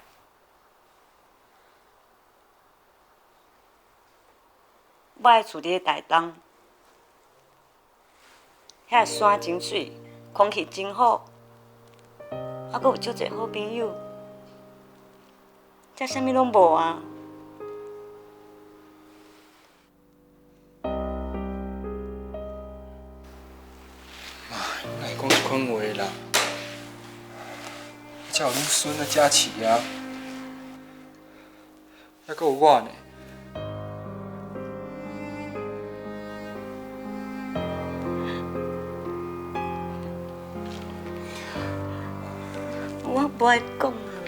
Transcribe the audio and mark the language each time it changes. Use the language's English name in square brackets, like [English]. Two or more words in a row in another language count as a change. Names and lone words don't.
[Min Nan Chinese] 我的厝伫咧台东，遐山真水，空气真好，啊，阁有足侪好朋友，遮啥物拢无啊。妈，哪会讲这款话啦？才有恁孙啊、佳琪啊，还阁有我呢。我不爱讲啊。